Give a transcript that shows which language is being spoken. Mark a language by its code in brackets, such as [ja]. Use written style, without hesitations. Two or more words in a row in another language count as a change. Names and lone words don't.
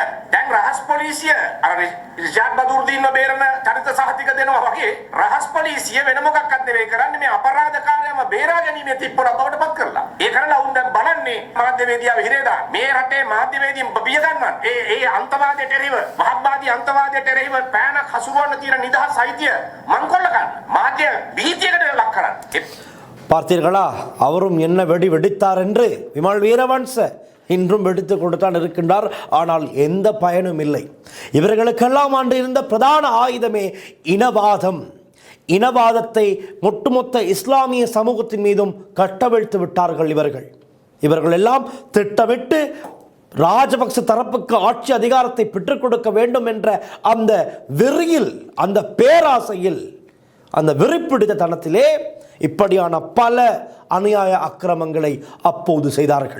[si] දැන් රහස් පොලිසිය අර රිෂාඩ් බදුර්දීන්ව බේරන චරිත සහතික දෙනවා වගේ රහස් පොලිසිය වෙන මොකක්වත් නෙවෙයි කරන්නේ මේ අපරාධකාරයම බේරා ගැනීමේ තිප්පොළ බවට පත් කරලා. ඒ කරලා උන් දැන් බලන්නේ මාධ්‍යවේදියාව හිරේ දාන්න. මේ රටේ මාධ්‍යවේදීන් බිය ගන්නවන්. ඒ අන්තවාදයට එරෙහිව, මහත්වාදී අන්තවාදයට එරෙහිව පෑනක් හසුරුවන්න තියෙන නිදහස් අයිතිය මංකොල්ල ගන්න. මාධ්‍ය බීතියකට ලක් කරන්න. [ta] பார்த்தீர்களா? அவரும் என்ன வெடித்தார் என்று. விமல் வீரவன்ச இன்றும் வெடித்து கொண்டுதான் இருக்கின்றார். ஆனால் எந்த பயனும் இல்லை. இவர்களுக்கெல்லாம் ஆண்டு இருந்த பிரதான ஆயுதமே இனவாதம். இனவாதத்தை ஒட்டுமொத்த இஸ்லாமிய சமூகத்தின் மீதும் கட்டவிழ்த்து விட்டார்கள் இவர்கள் எல்லாம் திட்டமிட்டு ராஜபக்ச தரப்புக்கு ஆட்சி அதிகாரத்தை பெற்றுக் கொடுக்க வேண்டும் என்ற அந்த வெறியில், அந்த பேராசையில், அந்த வெறிப்பிடித்த தனத்திலே இப்படியான பல அநியாய அக்கிரமங்களை அப்போது செய்தார்கள்.